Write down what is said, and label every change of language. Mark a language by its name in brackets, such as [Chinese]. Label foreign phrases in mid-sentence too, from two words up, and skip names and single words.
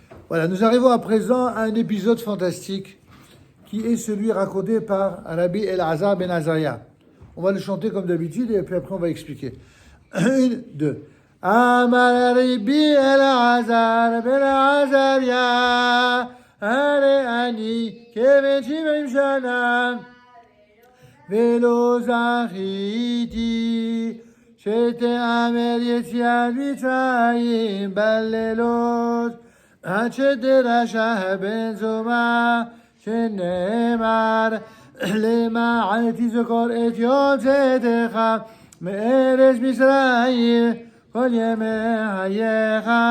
[French] Voilà, nous arrivons à présent à un épisode fantastique qui est celui raconté par Rabbi Elazar ben Azaria. On va le chanter comme d'habitude et puis après on va expliquer. Une, deux. [Hebrew] אמר רבי אלעזר בן עזריה הרי אני כבן שבעים שנה ולא זכיתי, שתאמר יציאת מצרים בלילות עד שדרשה בן זומא שנאמר למען תזכור את יום צאתך מארץ מצרים כל ימי חייך